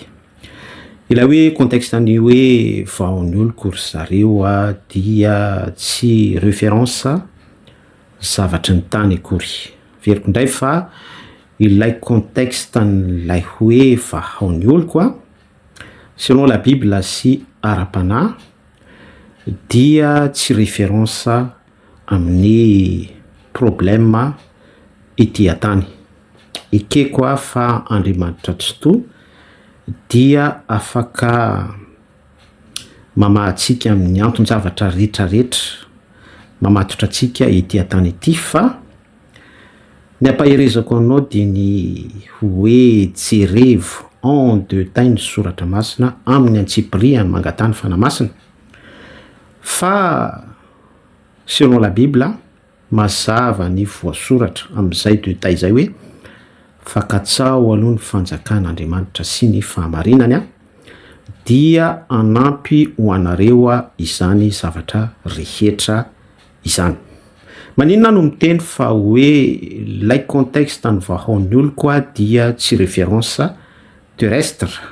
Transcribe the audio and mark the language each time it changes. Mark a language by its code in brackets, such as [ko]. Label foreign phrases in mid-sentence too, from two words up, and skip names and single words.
[mg] Ilay hoe contexte ny hoe vaon'ny oloko ry zareo dia tsy référence zavatry ny tany akory. Veriko indray fa ilay contexte n'ilay hoe vaon'ny oloko [fr] selon la Bible [mg] sy ara-panahy dia tsy référence amin'ny problème ety an-tany. Ekeko fa Andriamanitra totoa dia afaka mamahatsika amin'ny anton-javatra rehetrarehetra, mamatotra antsika ety an-tany ety, fa ny ampaherezako anao dia ny hoe jerevo [fr] en deux temps [mg] ny soratra masina amin'ny Antsipria ny mangatany fanamasina. Fa [fr] selon la Bible [mg] mazava ny voasoratra amin'izay [fr] deux temps [mg] izay hoe fakatsao aloha ny fanjakan'Andriamanitra sy ny fahamarinany dia anampy ho anareo izany zavatra rehetra izany. Maninona no miteny fa hoe lay contexte ny vahoan'ny oloko dia tsy [fr] référence terrestre,